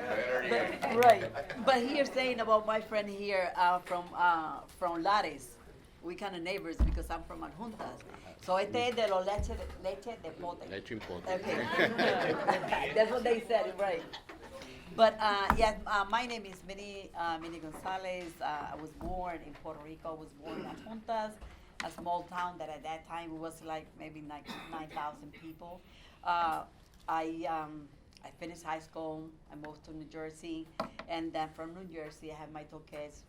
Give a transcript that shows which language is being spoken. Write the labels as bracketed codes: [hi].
[en] Right. But here saying about my friend here from Lourdes, we kind of neighbors because I'm from Adjuntas. [es] So este es de los leche de pote. Leche in pote. [en] Okay. That's what they said, right. But my name is Minnie Gonzalez. I was born in Puerto Rico. I was born in Aponte, a small town that at that time was like maybe 9,000 people. I finished high school. I moved to New Jersey, and then from New Jersey, I had my two kids.